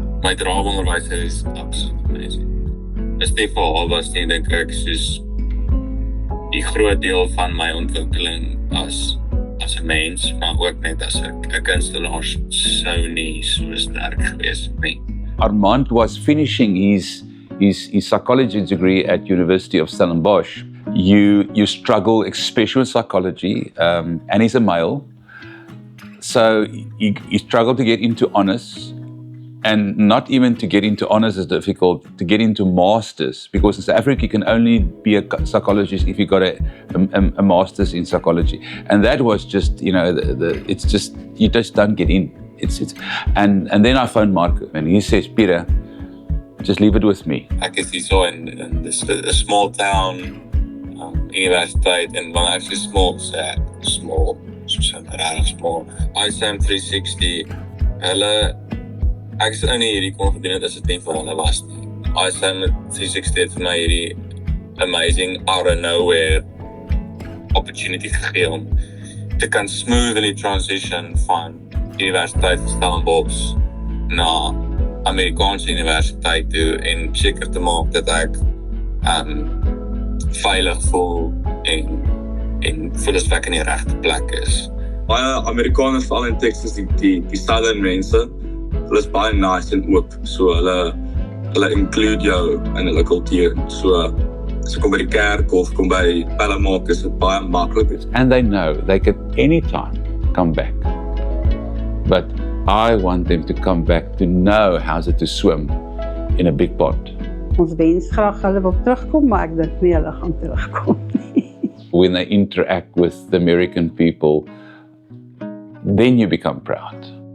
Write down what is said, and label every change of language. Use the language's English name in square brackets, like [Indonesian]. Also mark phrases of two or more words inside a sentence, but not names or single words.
[Afrikaans] My drama-onderwyser is absoluut amazing. Dis nie vir albas nie, dink ek, soos die groot deel van my ontwikkeling as 'n mens, maar ook net as 'n kunstenaar sou nie so sterk gewees nie. [English] Armand was finishing his psychology degree at University of Stellenbosch. You struggle, especially with psychology, and he's a male. So he struggled to get into honours, and not even to get into honours is difficult, to get into masters, because in South Africa you can only be a psychologist if you got a master's in psychology, and that was just, it's just, you just don't get in. And then I phoned Marco, and he says, Peter, just leave it with me. [Afrikaans] Ek is hier so [English] in this small town [Afrikaans] universiteit, en dan [English] actually small, [Afrikaans] iSound 360, ek is nie hierdie kon gedoen het as dit nie vir hulle was nie. iSound 360 het vir my hierdie [English] amazing out of nowhere opportunity [Afrikaans] gegee om te kan [English] smoothly transition [Afrikaans] van Universiteit van Stellenbosch na Amerikaanse universiteit toe en seker te maak dat ek veilig voel en voel as ek in die regte plek is. Baie Amerikaners, veral in Texas, die southern mense, hulle is baie nice en oop, so hulle include jou in hulle kultuur. So as ek kom by die kerk of kom by pelle maak, is dit baie maklik. [English] And they know they can anytime come back. I want them to come back to know how's it to swim in a big pond. [Afrikaans] Ons wens graag hulle wil terugkom, maar ek dink nie hulle gaan terugkom nie. [English] When they interact with the American people, then you become proud.